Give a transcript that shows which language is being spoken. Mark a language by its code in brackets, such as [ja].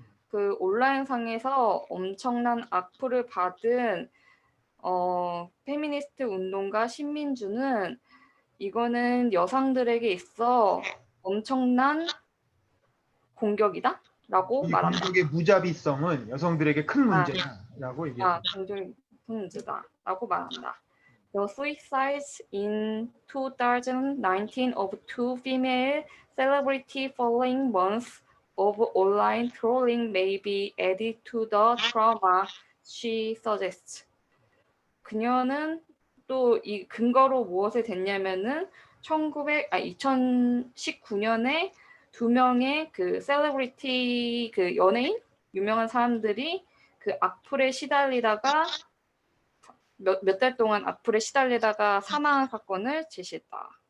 [ko] 그 온라인상에서 엄청난 악플을 받은 페미니스트 운동가 신민주는 이거는 여성들에게 있어 엄청난 공격이다라고 말합니다. 공격의 무자비성은 여성들에게 큰 문제다라고 얘기합니다. 공격의 큰 문제다라고 말한다. [en] The suicides in 2019 of two female celebrities following months of online trolling may be added to the trauma, she suggests. [ko] 그녀는 또 이 근거로 무엇을 댔냐면은 2019년에 2명의 그 셀레브리티 그 연예인 유명한 사람들이 그 악플에 시달리다가 몇 달 동안 악플에 시달리다가 사망한 사건을 제시했다.